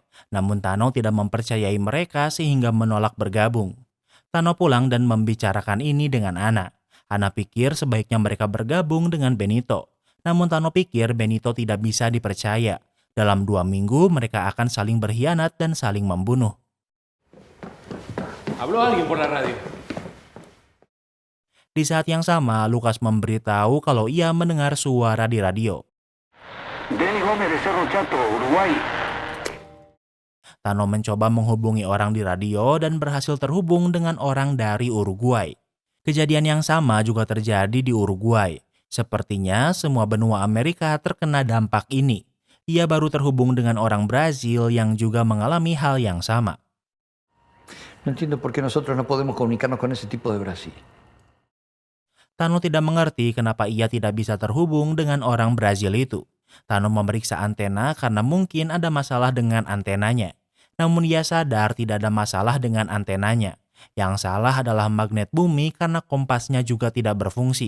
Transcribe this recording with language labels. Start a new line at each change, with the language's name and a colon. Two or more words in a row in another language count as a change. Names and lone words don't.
Indonesian: Namun Tano tidak mempercayai mereka sehingga menolak bergabung. Tano pulang dan membicarakan ini dengan Ana. Ana pikir sebaiknya mereka bergabung dengan Benito. Namun Tano pikir Benito tidak bisa dipercaya. Dalam 2 minggu mereka akan saling berkhianat dan saling membunuh.
Spanish: Habló alguien por la radio.
Indonesian: Di saat yang sama, Lukas memberitahu kalau ia mendengar suara di radio.
Spanish: Denis Gómez de Cerro Chato, Uruguay.
Indonesian: Tano mencoba menghubungi orang di radio dan berhasil terhubung dengan orang dari Uruguay. Kejadian yang sama juga terjadi di Uruguay. Sepertinya semua benua Amerika terkena dampak ini. Ia baru terhubung dengan orang Brazil yang juga mengalami hal yang sama.
Spanish: No entiendo por qué nosotros no podemos comunicarnos con ese tipo de Brasil.
Indonesian: Tano tidak mengerti kenapa ia tidak bisa terhubung dengan orang Brazil itu. Tano memeriksa antena karena mungkin ada masalah dengan antenanya. Namun ia sadar tidak ada masalah dengan antenanya. Yang salah adalah magnet bumi karena kompasnya juga tidak berfungsi.